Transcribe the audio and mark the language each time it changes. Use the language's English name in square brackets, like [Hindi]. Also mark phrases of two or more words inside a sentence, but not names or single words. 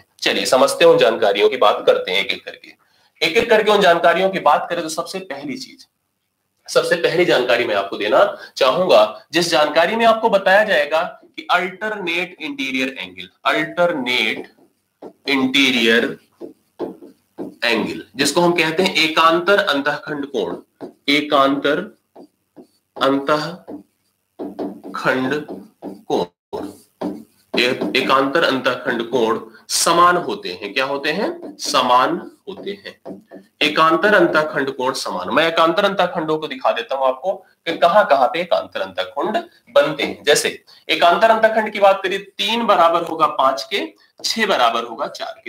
[Hindi] चलिए समझते हैं, उन जानकारियों की बात करते हैं एक एक करके उन जानकारियों की बात करें तो सबसे पहली जानकारी मैं आपको देना चाहूंगा, जिस जानकारी में आपको बताया जाएगा कि [English] alternate interior angle, [Hindi] जिसको हम कहते हैं एकांतर अंतःखंड कोण। एकांतर अंतःखंड कोण समान होते हैं। क्या होते हैं? समान होते हैं। एकांतर अंतःखंड कोण समान। मैं एकांतर अंतःखंडों को दिखा देता हूं आपको कि कहां कहां पे एकांतर अंतःखंड बनते हैं। जैसे एकांतर अंतःखंड की बात करिए, 3 बराबर होगा 5 के, 6 बराबर होगा 4 के।